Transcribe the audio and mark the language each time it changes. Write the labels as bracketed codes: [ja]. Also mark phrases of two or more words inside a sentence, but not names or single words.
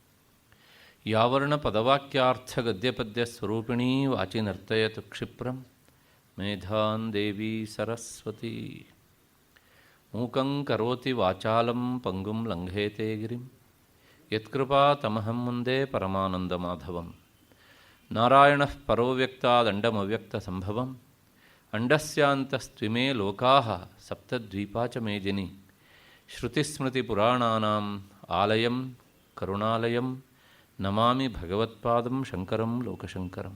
[sa] ಯಾವರ್ಣಪದವಾಕ್ಯಾರ್ಥಗದ್ಯಪದ್ಯಸ್ವರೂಪಿಣೀ ವಾಚಿ ನರ್ತಯತು ಕ್ಷಿಪ್ರಂ ಮೇಧಾನ್ ದೇವಿ ಸರಸ್ವತಿ. ಮೂಕಂ ಕರೋತಿ ವಾಚಾಲಂ ಪಂಗುಂ ಲಂಘೇತೆ ಗಿರಿಂ ಯತ್ಕೃಪಾ ತಮಹಂ ಮುಂದೆ ಪರಮಾನಂದಮಾಧವಂ. ನಾರಾಯಣಃ ಪರೋ ವ್ಯಕ್ತಾದಂಡಮವ್ಯಕ್ತಸಂಭವಂ ಅಂಡಸ್ಯಾಂತಸ್ತ್ವಿಮೇ ಲೋಕಾಃ ಸಪ್ತದ್ವೀಪಾ ಚ ಮೇದಿನಿ. ಶ್ರುತಿಸ್ಮೃತಿಪುರಾಣಾನಾಂ ಆಲಯಂ ಕರುಣಾಲಯಂ ನಮಾಮಿ ಭಗವತ್ಪಾದಂ ಶಂಕರಂ ಲೋಕಶಂಕರಂ.